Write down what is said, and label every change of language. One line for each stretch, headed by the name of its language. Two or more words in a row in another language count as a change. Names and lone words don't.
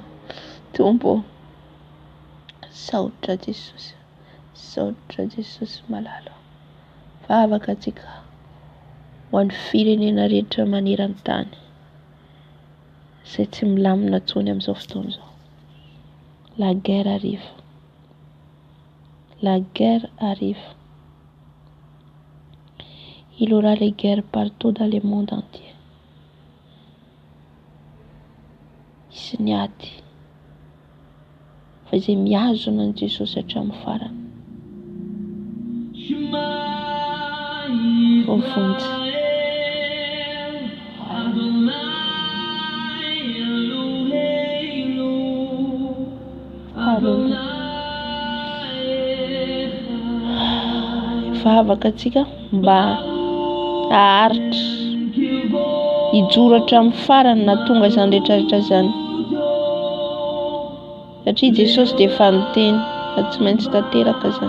Malagasy: Tompo, saotra Jesosy, saotra Jesosy malalo. Vavaka atsika ho an'ny firenena rehetra maneran-tany izay tsy milamina tsony amin'izao fotoana izao.
French: La guerre arrive, la guerre arrive. Il aura les guerres partout dans le monde entier.
Malagasy: Isy ny ady fa izay mihazona ny Jesosy hatramin'ny farany. Vonjy. Vavaka atsika mba haharitra hijoro hatramin'ny farany na tonga izany rehetrarehetra izany, satria Jesosy dia efa niteny fa tsy maintsy tanteraka izany.